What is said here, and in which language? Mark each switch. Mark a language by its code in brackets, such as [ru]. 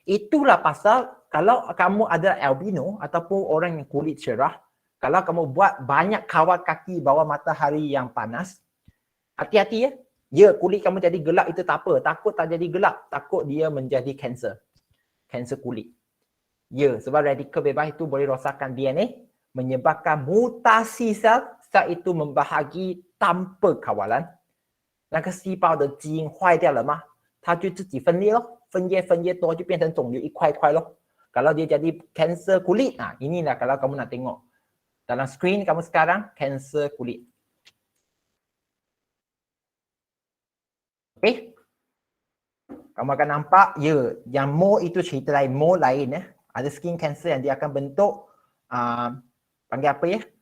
[ms] Itulah pasal kalau kamu adalah albino ataupun orang yang kulit cerah, kalau kamu buat banyak kawat kaki bawah matahari yang panas, hati-hati ya. Ya, kulit kamu jadi gelap itu tak apa. Takut tak jadi gelap. Takut dia menjadi kanser. Kanser kulit. Ya, sebab radikal bebas itu boleh rosakkan DNA, menyebabkan mutasi sel. Sel itu membahagi tanpa kawalan. [zh] 那个细胞的基因坏掉了吗？它就自己分裂咯，分裂多就变成肿瘤一块块咯。 [ms] Kalau dia jadi kanser kulit, inilah kalau kamu nak tengok. Dalam skrin kamu sekarang, kanser kulit. Okay? Kamu akan nampak, ya, yang mole itu cerita lain. Mole lain. Ada skin cancer yang dia akan bentuk, panggil apa ya?